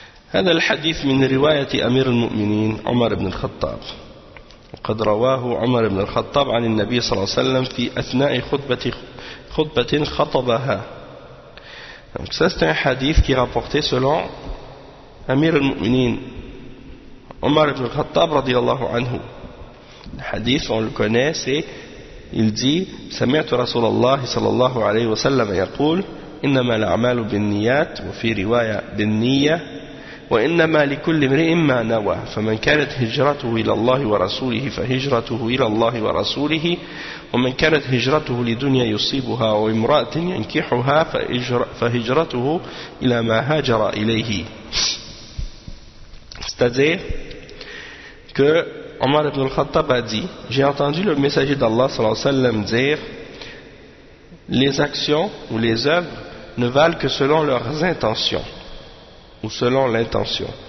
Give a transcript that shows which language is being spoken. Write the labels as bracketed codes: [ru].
[ar] هذا الحديث من رواية أمير المؤمنين عمر بن الخطاب، وقد رواه عمر بن الخطاب عن النبي صلى الله عليه وسلم في أثناء خطبة خطبها. [fr] C'est un hadith qui est rapporté selon Amir al-Mu'minin Omar ibn al-Khattab radiyallahu anhu. Le hadith, on le connaît, c'est il dit [ar] سمعت رسول الله صلى الله عليه وسلم يقول إنما الأعمال بالنيات وفي رواية بالنية وإنما لكل امرئ ما نوى فمن كانت هجرته إلى الله ورسوله فهجرته إلى الله ورسوله ومن كانت هجرته لدنيا يصيبها وامرأة ينكحها فهجرته إلى ما هاجر إليه. [fr] C'est-à-dire que Omar ibn al-Khattab a dit, j'ai entendu le messager d'Allah sallallahu alayhi wa sallam dire, les actions ou les œuvres ne valent que selon leurs intentions ou selon l'intention.